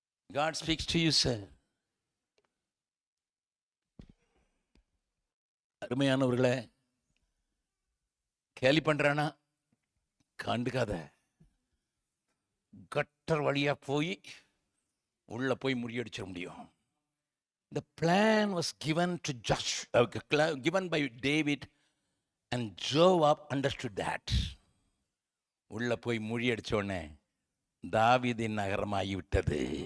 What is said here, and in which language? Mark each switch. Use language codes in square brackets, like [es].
[en] God speaks to you, sir. [ta] அருமையானவர்களே, கேலி பண்றானா கண்டுக்காத. கட்டர் வழியா போய் உள்ள போய் முறியடிச்சிட முடியும். [en] The plan was given to given by David, and Joab understood that. [ta] உள்ள போய் முறியடிச்ச உடனே தாவீதின் நகரமாகிவிட்டது.